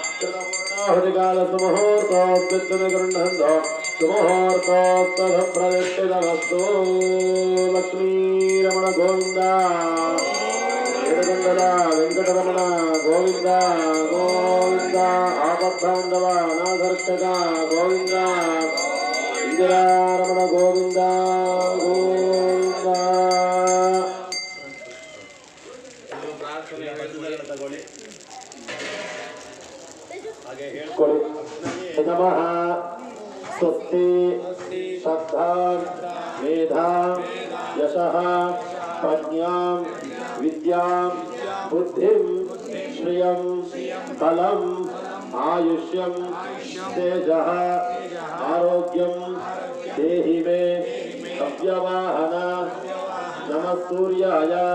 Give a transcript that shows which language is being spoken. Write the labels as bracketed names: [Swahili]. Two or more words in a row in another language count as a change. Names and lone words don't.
[Sanskrit] कृतपूर्णाहुतिकालसुमुहूर्तोऽस्मिन् गृह्णन्तो सुमुहूर्तोत्तरप्रतिष्ठितमस्तु लक्ष्मीरमण गोविन्द वेदगंगला वेंकटरमण गोविंद गोविंद आपद्बांधव अनाथरक्षक गोविंद इंदिरारमण गोविंद गोविंद [Kannada] ತಗೊಳ್ಳಿ ಹಾಗೆ [Sanskrit] ಹೇಳ್ಕೊಳ್ಳಿ ನಮಃ ಸ್ವಸ್ತಿ ಶ್ರದ್ಧಾ ಮೇಧಾ ಯಶಃ ಪ್ರಜ್ಞಾಂ ವಿದ್ಯಾಂ ಬುದ್ಧಿಂ ಶ್ರಿಯಂ ಬಲಂ ಆಯುಷ್ಯಂ ತೇಜಃ ಆರೋಗ್ಯಂ ದೇಹಿ ಮೇ ಅವ್ಯವಾಹನ ನಮಃ ಸೂರ್ಯಾಯ